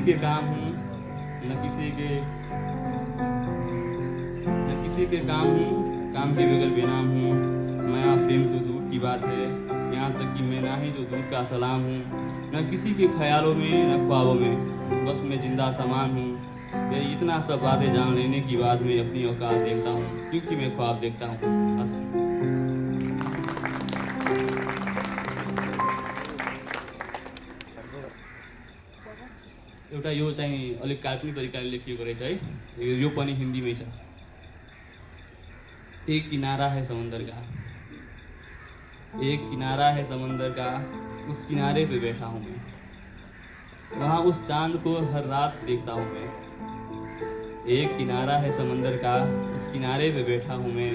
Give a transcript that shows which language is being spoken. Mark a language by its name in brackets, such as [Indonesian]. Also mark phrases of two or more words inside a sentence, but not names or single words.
[Hindi] न किसी के काम हूँ, न किसी के काम हूँ, काम के बगैर बेनाम हूँ। माया प्रेम तो दूर की बात है, यहाँ तक कि मैं ना ही तो दूर का सलाम हूँ। न किसी के ख्यालों में न ख्वाबों में, बस मैं जिंदा सामान हूँ। ये इतना सब बातें जान लेने के बाद मैं अपनी औकात देखता हूँ, क्योंकि मैं ख्वाब देखता हूँ बस। [Nepali] एउटा यो चाहिँ अलिक काल्पनिक तरिकाले लेखिएको रहेछ है, यो पनि हिन्दीमै छ। [Hindi] एक किनारा है समंदर का, एक किनारा है समंदर का, उस किनारे पे बैठा हूँ मैं। वहाँ उस चांद को हर रात देखता हूँ मैं। एक किनारा है समंदर का, उस किनारे पे बैठा हूँ मैं।